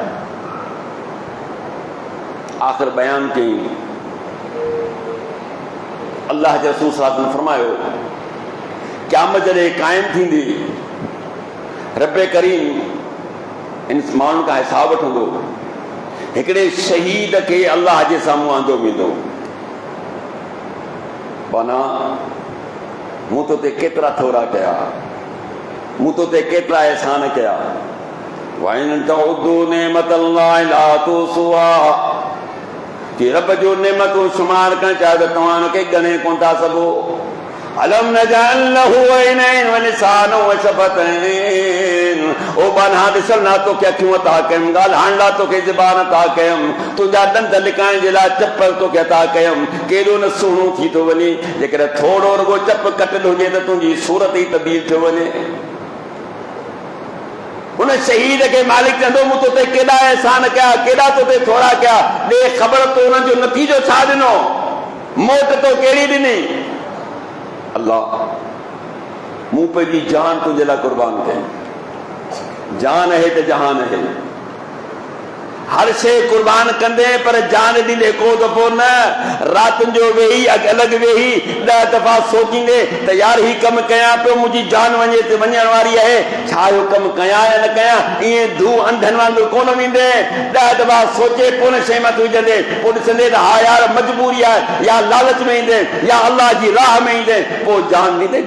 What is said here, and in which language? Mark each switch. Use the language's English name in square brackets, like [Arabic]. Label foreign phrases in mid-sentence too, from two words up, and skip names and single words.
[Sindhi] आख़िर बयान कई, अल्लाह जे रसूल [Arabic] صلى الله عليه وسلم [Sindhi] फरमायो क़यामत जॾहिं क़ाइम थींदी, रब करीम इन माण्हुनि खां हिसाब वठंदो। हिकिड़े शहीद खे अल्लाह जे साम्हूं आंदो वेंदो। माना मूं तो ते केतिरा थोरा कया, मूं तो ते केतिरा एहसान कया। [Arabic] وإن تعدوا نعمة الله لا تحصوها, [Sindhi] कि रब जो नेमतूं शुमार करण चाहियो त तव्हां हुनखे ॻणे कोन था सघो। [Arabic] ألم نجعل له عينين ولسانا وشفتين. [Sindhi] ओ बाना दिसल ना तो क्या क्यों अता कयम, ॻाल्हाइण लाइ तोखे ज़बान अता कयम, तुंहिंजा ॾंद लिकाइण जे लाइ चप्पल तोखे अता कयम। केॾो न सुहिणो थी थो वञे जेकॾहिं थोरो रुॻो चप कटियल हुजे त तुंहिंजी सूरत ई तब्दील थी वञे। उन शहीद के मालिक चंदो मूं तोते केॾा एहसान कया, केॾा तोते थोड़ा कया, ॾे ख़बर तो उन जो नतीजो छा ॾिनो, मोट तो कहिड़ी ॾिनी। अल्लाह मूं पंहिंजी जान तुंहिंजे लाइ कुर्बान कई। [Hindi] जान है तो जहान है, [Sindhi] हर शे कुर्बान कंदे पर जान ॾींदे को दफ़ो न। राति जो वेही अलॻि वेही 10 दफ़ा सोचींदे त यार ही कम कयां पियो, मुंहिंजी जान वञे ते वञण वारी आहे, छा इहो कमु कयां या न कयां। ईअं धू अंधनि वांगुरु कोन वेंदे, 10 दफ़ा सोचे पोइ न शइ मथां विझंदे, पोइ ॾिसंदे त हा यार मजबूरी आहे, या लालच में ईंदे या अल्लाह जी राह में ईंदे, पोइ जान ॾींदे।